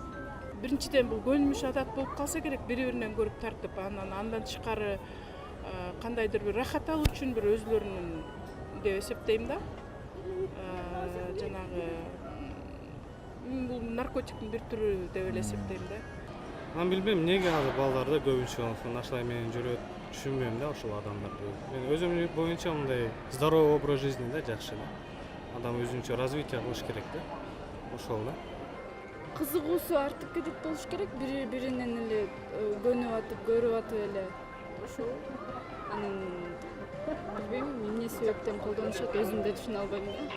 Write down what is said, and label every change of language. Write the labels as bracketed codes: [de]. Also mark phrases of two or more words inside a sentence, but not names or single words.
[ky] Биринчиден бул көнүмүш адат болуп калса керек, бири-биринен көрүп тартып, андан тышкары кандайдыр бир рахат алуу үчүн бир өзүлөрүнүн деп эсептейм да. Жанагы бул наркотиктин бир түрү деп эле эсептейм да. Мен билбейм, эмнеге азыр балдарда көбүнчө насыбай менен жүрөт, түшүнбөйм да ошол адамдарды. Мен өзүм боюнча мындай [ru] здоровый образ жизни [ky] да жакшы да. Адам өзүнчө развитие кылыш керек да. Ошол да. Кызыгуусу артып кетет болуш керек, бири-биринен эле көнүп атып, көрүп атып эле. Ошол. Анан билбейм, эмне себептен колдонушат, өзүм да түшүнө албайм да.